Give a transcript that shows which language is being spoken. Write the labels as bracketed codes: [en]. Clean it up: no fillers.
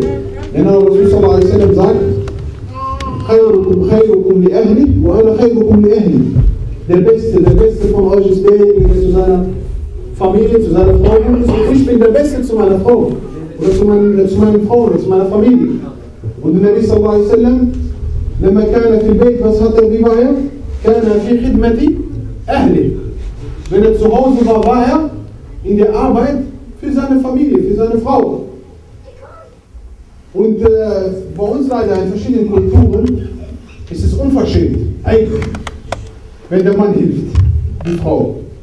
[de] Denn dann, was muss Allah al-Salam sagen? [ar] Khayrukum li ahli, wa ana khayrukum li ahli. [de] Der Beste von euch ist derjenige, der zu seiner Familie, zu seiner Frau kommt. Und ich bin der Beste zu meiner Frau. Oder zu meiner Frau, oder zu meiner Familie. Und der Nabi sallallahu alaihi wasallam, [ar] لما كان في البيت فسحت الرواية كان في خدمة أهله. [de] Wenn er zu Hause war, war er in der Arbeit für seine Familie, für seine Frau. Und bei uns leider in verschiedenen Kulturen ist es unverschämt, eigentlich, wenn der Mann hilft, die Frau.